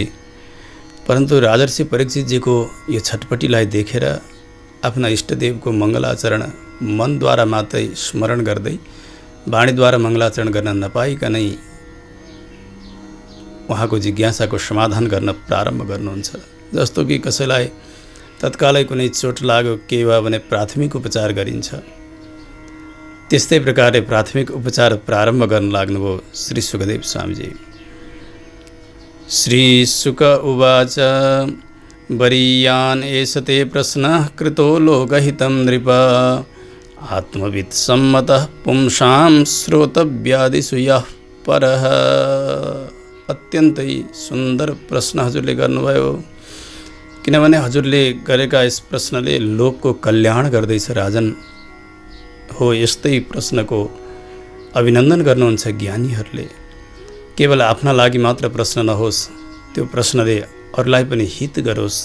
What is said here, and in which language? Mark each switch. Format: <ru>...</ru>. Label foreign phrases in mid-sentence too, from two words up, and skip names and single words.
<ne>परन्तु राजर्षि परीक्षितजीको यो छटपटीलाई देखेर आफ्ना इष्टदेवको मङ्गलाचरण मनद्वारा मात्रै स्मरण गर्दै वाणीद्वारा मङ्गलाचरण गर्न नपाइकनै उहाँको जिज्ञासाको समाधान गर्न प्रारम्भ गर्नुहुन्छ। जस्तो कि कसैलाई तत्कालै कुनै चोट लाग्यो के भयो भने प्राथमिक उपचार गरिन्छ। त्यस्तै प्रकारले प्राथमिक उपचार प्रारम्भ गर्न लाग्नुभयो श्री सुखदेव स्वामीजी।</ne> <sa>श्री शुक उवाच वरीयान् एष ते प्रश्नः कृतो लोकहितं नृप, आत्मवित् सम्मतः पुंसां श्रोतव्यादिषु यः परः।</sa> <ne>अत्यन्तै सुन्दर प्रश्न हजुरले गर्नुभयो। किनभने हजुरले गरेका यस प्रश्नले लोकको कल्याण गर्दैछ राजन हो। यस्तै प्रश्नको अभिनन्दन गर्नुहुन्छ ज्ञानीहरूले। केवल आफ्ना लागि मात्र प्रश्न नहोस्, त्यो प्रश्नले अरूलाई पनि हित गरोस्।</ne>